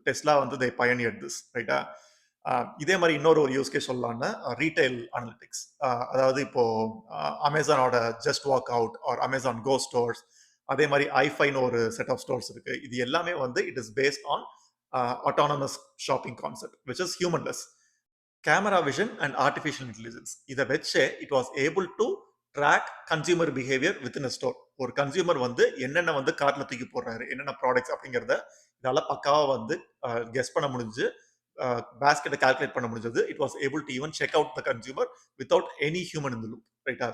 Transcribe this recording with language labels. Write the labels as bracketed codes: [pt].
[ta] Tesla [en] they pioneered this, [ta] ரைட்டா? இதே மாதிரி இன்னொரு யூஸ் கேஸ் சொல்லலாம்னா ரீட்டைல் அனலிட்டிக்ஸ். அதாவது இப்போ அமேசானோட just walk out R Amazon கோ ஸ்டோர்ஸ், அதே மாதிரி ஐஃபைன்னு ஒரு செட் ஆஃப் ஸ்டோர்ஸ் இருக்கு. இது எல்லாமே [en] It is based on autonomous shopping concept, which is humanless. Camera vision and artificial intelligence, [ta] இதை வச்சு [en] it was able to track consumer behavior within a store. [ta] ஒரு consumer என்னென்ன கார்ட்ல தூக்கி போடுறாரு, என்னென்ன ப்ராடக்ட்ஸ் அப்படிங்கிறத இதால பக்காவா கெஸ் பண்ண முடிஞ்சு, பேஸ்கெட்டை கால்குலேட் பண்ண முடிஞ்சது. [en] It was able to even check out the consumer without any human in the loop, ரைட்டா?